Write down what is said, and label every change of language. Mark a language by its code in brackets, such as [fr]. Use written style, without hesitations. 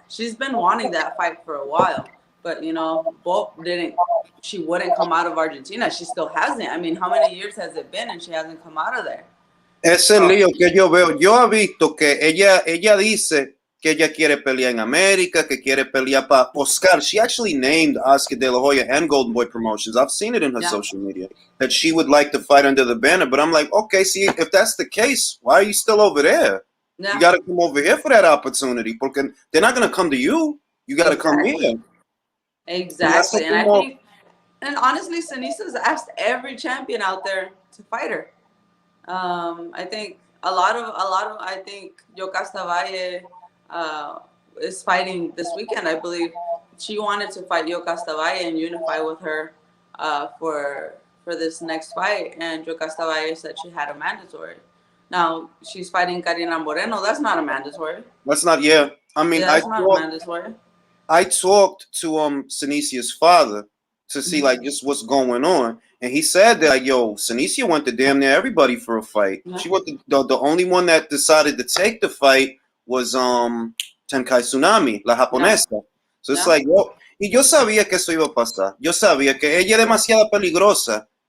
[en] She's been wanting that fight for a while, but you know, she wouldn't come out of Argentina. She still hasn't. I mean, how many years has it been and she hasn't come out of there? [es] Es el lío que yo veo. Yo he visto que ella dice que ella quiere pelear en América, que quiere pelear para Oscar. [en] She actually named Oscar De La Hoya and Golden Boy Promotions. I've seen it in her social media that she would like to fight under the banner. But I'm like, okay, see, if that's the case, why are you still over there? Yeah. You got to come over here for that opportunity. Because they're not going to come to you. You got to come here. Exactly. And I think, and honestly, Sanisa's asked every champion out there to fight her. I think a lot of I think Yocasta Valle is fighting this weekend. I believe she wanted to fight Yocasta Valle and unify with her for this next fight, and Yocasta Valle said she had a mandatory. Now she's fighting Karina Moreno. That's not a mandatory. That's not. I mean, that's not a mandatory. I talked to Sinicia's father to see like just what's going on, and he said that like, yo, Sinicia went to damn near everybody for a fight. She was the only one that decided to take the fight was Tenkai Tsunami, [es] la japonesa. [en] So it's like, [es] y yo sabía que eso iba a pasar. Yo sabía que ella es demasiado peligrosa.